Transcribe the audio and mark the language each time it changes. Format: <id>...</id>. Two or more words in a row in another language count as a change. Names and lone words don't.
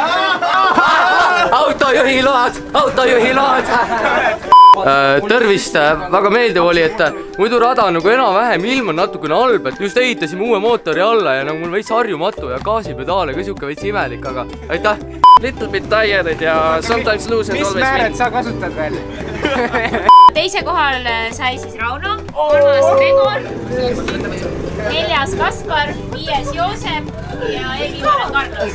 <et>Autojuhi load. Tervist, väga meeldiv oli, et muidu rada on nagu enam-vähem, ilm on natukene halb, et just ehitasime uue mootori alla ja nagu mul veits harjumatu ja gaasipedaale ka siuke veits imelik, aga aitäh!</et> <en>Little bit tired ja sometimes lose and always win.</en> <et>Mis määred sa kasutad veel? Teise kohal sai siis Rauno, kolmas Gregor, 4. Kaspar, 5. Joosep ja esimene Carlos.</et>